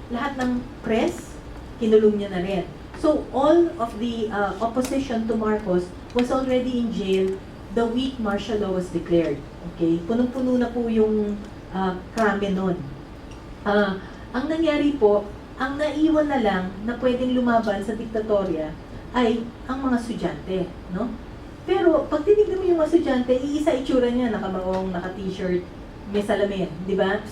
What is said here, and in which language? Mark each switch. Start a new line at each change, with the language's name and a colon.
Filipino: Lahat ng press, kinulong niya na rin.
English: So all of the opposition to Marcos was already in jail the week martial law was declared.
Filipino: Okay? Punong-puno na po yung krame nun. Ang nangyari po, ang naiwan na lang na pwedeng lumaban sa diktatorya ay ang mga estudyante, no? Pero pag tinignan mo yung mga estudyante, iisa itsura niya, nakabaong, naka-t-shirt, may salamin, di ba?